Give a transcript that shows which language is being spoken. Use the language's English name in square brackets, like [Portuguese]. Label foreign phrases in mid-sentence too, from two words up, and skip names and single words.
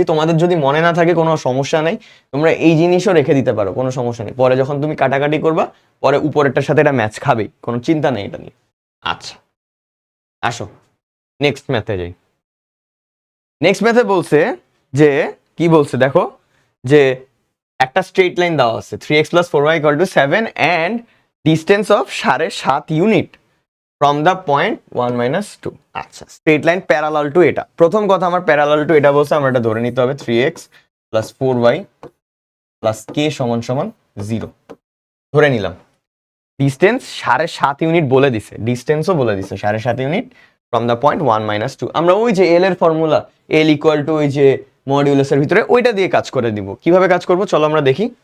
[Bangla] তোমাদের যদি মনে না থাকে কোনো সমস্যা নেই, তোমরা এই জিনিসও রেখে দিতে পারো, কোনো সমস্যা নেই। পরে যখন তুমি কাটাকাটি করবা, পরে উপরেরটার সাথে এটা ম্যাচ খাবে, কোনো চিন্তা নেই এটা নিয়ে। আচ্ছা, আসো [English] next math [Bangla] যাই। [English] next math [Bangla] বলছে যে, কি বলছে দেখো, যে একটা [English] straight line [Bangla] দেওয়া আছে [English] 3x plus 4y equal to 7 and distance of 7.5 unit from the point 1 minus 2. [Bangla] আচ্ছা, [English] straight line parallel to [Bangla] এটা। প্রথম কথা, আমার [English] parallel to [Bangla] এটা বলছে, আমরা এটা ধরে নিতে হবে [English] 3x plus 4y plus k [Bangla] সমান সমান 0 ধরে নিলাম। ডিস্টেন্স 7.5 ইউনিট বলে দিছে, ডিস্টেন্সও বলে দিছে [English] 7.5 unit from the point 1 minus 2. [Bangla] আমরা ওই যে এল এর ফর্মুলা, [English] L equal to [Bangla] ওই যে মডিউলাসের ভিতরে, ওইটা দিয়ে কাজ করে দিব। কিভাবে কাজ করব চলো আমরা দেখি।